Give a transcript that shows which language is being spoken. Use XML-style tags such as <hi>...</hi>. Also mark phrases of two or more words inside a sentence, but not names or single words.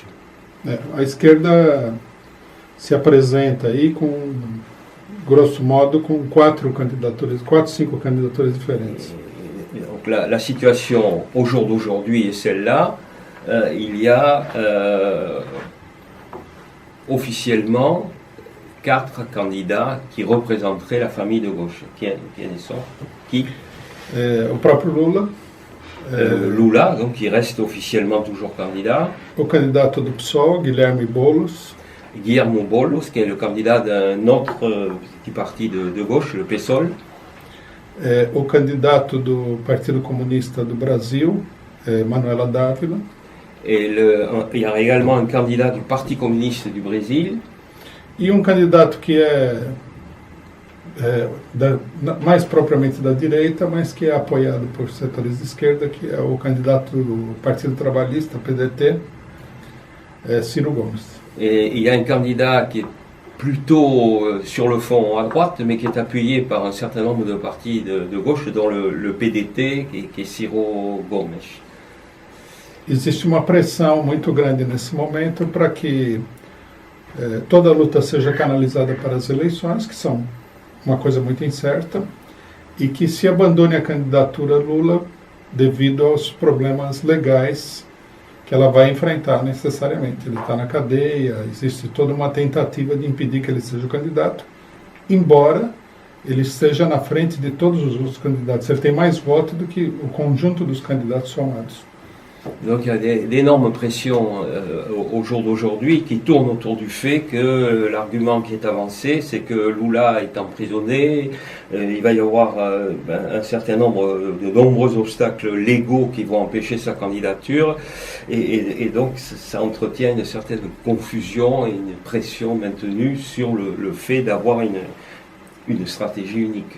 <pt>A esquerda se apresenta aí grosso modo, com 4, 5 candidaturas différentes.</pt> <fr>Donc la situation au jour d'aujourd'hui est celle-là. Il y a officiellement 4 candidats qui représenteraient la famille de gauche. Qui sont? Qui?</fr> <pt>O próprio Lula.</pt> <fr>Lula, donc qui reste officiellement toujours candidat.</fr> <pt>O candidato do PSOL, Guilherme Boulos.</pt> <fr>Guillermo Boulos, qui est le candidat d'un autre petit parti de gauche, le PSOL.</fr> <pt>O candidato do Partido Comunista do Brasil, Manuela Dávila.</pt> <fr>Et il y a également un candidat du Parti communiste du Brésil.</fr> <pt>E candidato que mais propriamente da direita, mas que é apoiado por setores de esquerda, que é o candidato do Partido Trabalhista, PDT, Ciro Gomes.</pt> <fr>Et il y a un candidat qui est plutôt sur le fond à droite, mais qui est appuyé par un certain nombre de partis de gauche, dont le PDT, qui est Ciro Gomes.</fr> <pt>Existe uma pressão muito grande nesse momento para que toda a luta seja canalizada para as eleições, que são uma coisa muito incerta, e que se abandone a candidatura Lula devido aos problemas legais que ela vai enfrentar necessariamente. Ele está na cadeia, existe toda uma tentativa de impedir que ele seja o candidato, embora ele esteja na frente de todos os outros candidatos. Ele tem mais votos do que o conjunto dos candidatos somados.</pt> <fr>Donc il y a d'énormes pressions au jour d'aujourd'hui qui tournent autour du fait que l'argument qui est avancé, c'est que Lula est emprisonné, il va y avoir un certain nombre, de nombreux obstacles légaux qui vont empêcher sa candidature, et donc ça entretient une certaine confusion et une pression maintenue sur le fait d'avoir une stratégie unique.</fr>